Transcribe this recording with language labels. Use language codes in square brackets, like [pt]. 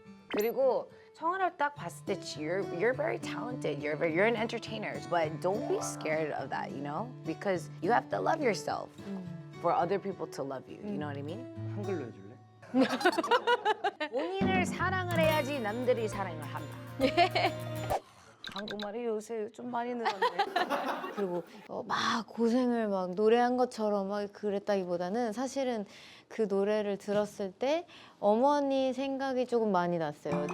[ko] 그리고 청아를 딱 봤을 때 [en] you're very talented. You're an entertainer. But don't be scared of that, you know? Because you have to love yourself for other people to love you. You know what I mean? [ko] 한글로 해줄래? 본인을 사랑을 해야지 남들이 사랑을 한다. 한국말이 요새 좀 많이 늘었네. 그리고 막 고생을 막 노래한 것처럼 막 그랬다기보다는 사실은 그 노래를 들었을 때 어머니 생각이 조금 많이 났어요.